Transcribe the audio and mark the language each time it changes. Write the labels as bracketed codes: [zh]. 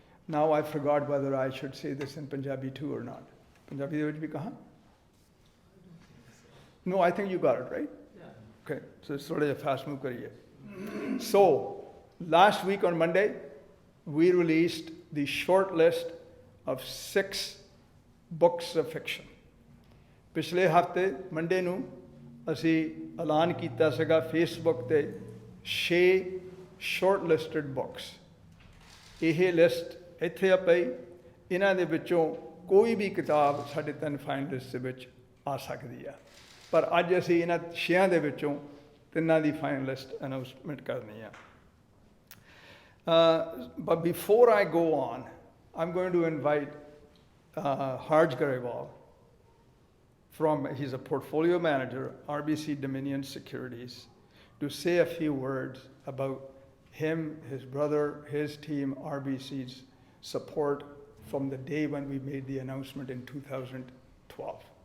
[en] Now I forgot whether I should say this in Punjabi too or not. [pa] Punjabi de vich bhi kaha? [en] No, I think you got it, right? Yeah. Okay, so it's sort of a fast move kariye. So, last week on Monday, we released the short list of 6 books of fiction. [pa] ਪਿਛਲੇ ਹਫ਼ਤੇ Monday ਨੂੰ ਅਸੀਂ ਐਲਾਨ ਕੀਤਾ ਸੀਗਾ Facebook ਤੇ 6 short listed books. ਇਹ list ਇੱਥੇ ਆ ਪਈ। ਇਹਨਾਂ ਦੇ ਵਿੱਚੋਂ ਕੋਈ ਵੀ ਕਿਤਾਬ ਸਾਡੇ 3 ਫਾਈਨਲਿਸਟ ਦੇ ਵਿੱਚ ਆ ਸਕਦੀ ਆ, ਪਰ ਅੱਜ ਅਸੀਂ ਇਹਨਾਂ 6 ਦੇ ਵਿੱਚੋਂ 3 ਦੀ ਫਾਈਨਲਿਸਟ ਅਨਾਊਂਸਮੈਂਟ ਕਰਨੀ ਆ। [en] But before I go on, I'm going to invite Harj Garewal. He's a portfolio manager, RBC Dominion Securities, to say a few words about him, his brother, his team, RBC's support from the day when we made the announcement in 2012.